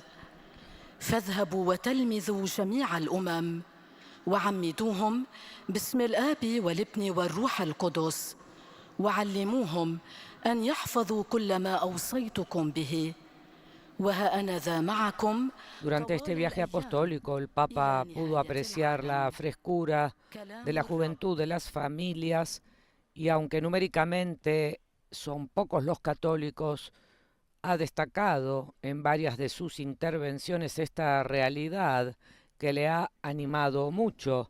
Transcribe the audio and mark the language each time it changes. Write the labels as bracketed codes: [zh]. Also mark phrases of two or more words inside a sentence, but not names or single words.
[ar] فاذهبوا وتلمذوا جميع الأمم وعمدوهم باسم الآب والابن والروح القدس وعلموهم أن يحفظوا كل ما أوصيتكم به. وها أنا ذا معكم. [es] Durante este viaje apostólico, el Papa pudo apreciar la frescura de la juventud de las familias y, aunque numéricamente son pocos los católicos, ha destacado en varias de sus intervenciones esta realidad que le ha animado mucho.